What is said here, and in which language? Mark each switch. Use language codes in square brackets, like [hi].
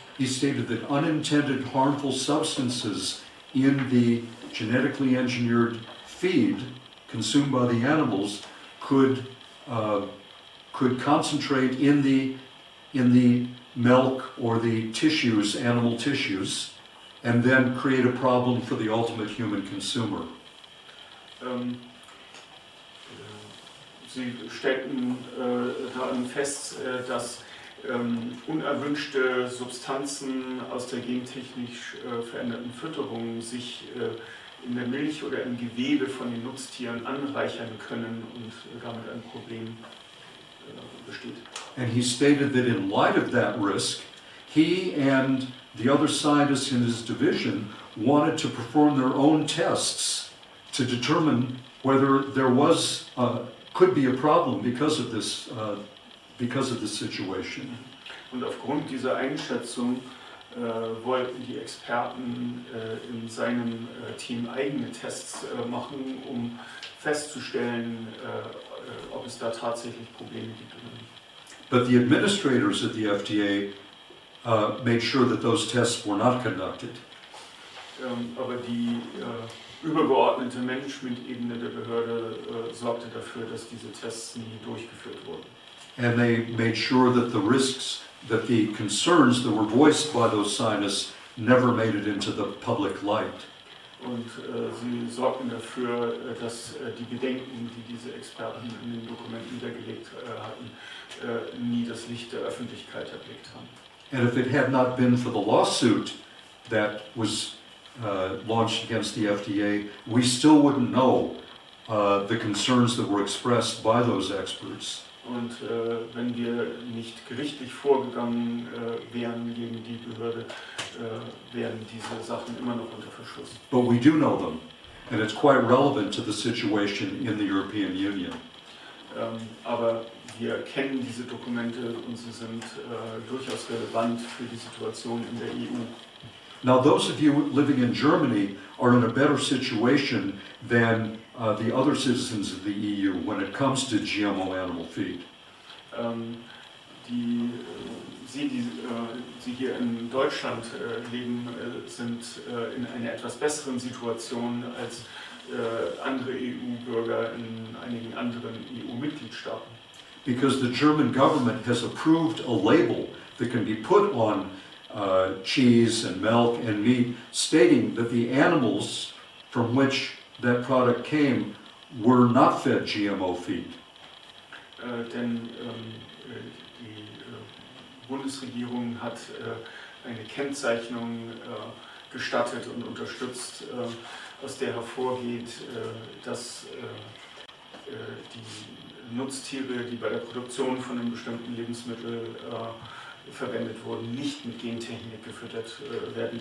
[en] He stated that unintended harmful substances in the genetically engineered feed consumed by the animals could concentrate in the milk or the tissues, animal tissues, and then create a problem for the ultimate human consumer. [de] Sie stellten daran fest, dass unerwünschte Substanzen aus der gentechnisch veränderten Fütterung sich in der Milch oder im Gewebe von den Nutztieren anreichern können und damit ein Problem besteht. [en] And he stated that in light of that risk, he and the other scientists in his division wanted to perform their own tests to determine whether there could be a problem because of this situation. [de] Und aufgrund dieser Einschätzung wollten die Experten in seinem Team eigene Tests machen, um festzustellen, ob es da tatsächlich Probleme gibt oder nicht. [en] But the administrators at the FDA made sure that those tests were not conducted. [de] Aber die übergeordnete Management-Ebene der Behörde sorgte dafür, dass diese Tests nie durchgeführt wurden. [en] And they made sure that the risks, that the concerns that were voiced by those scientists never made it into the public light. [de] Und sie sorgten dafür, dass die Bedenken, die diese Experten in den Dokumenten niedergelegt hatten, nie das Licht der Öffentlichkeit erblickt haben. [en] And if it had not been for the lawsuit that was launched against the FDA, we still wouldn't know the concerns that were expressed by those experts. [de] Und wenn wir nicht gerichtlich vorgegangen wären gegen die Behörde, wären diese Sachen immer noch unter Verschluss. [en] But we do know them, and it's quite relevant to the situation in the European Union. [de] Aber wir kennen diese Dokumente und sie sind durchaus relevant für die Situation in der EU. [en] Now, those of you living in Germany are in a better situation than the other citizens of the EU when it comes to GMO animal feed. [de] Sie hier in Deutschland leben, sind in einer etwas besseren Situation als andere EU-Bürger in einigen anderen EU-Mitgliedstaaten. [en] Because the German government has approved a label that can be put on cheese and milk and meat, stating that the animals from which that product came were not fed GMO feed. [de] Denn die Bundesregierung hat eine Kennzeichnung gestattet und unterstützt, aus der hervorgeht, dass die Nutztiere, die bei der Produktion von einem bestimmten Lebensmittel verwendet wurden, nicht mit Gentechnik gefüttert werden.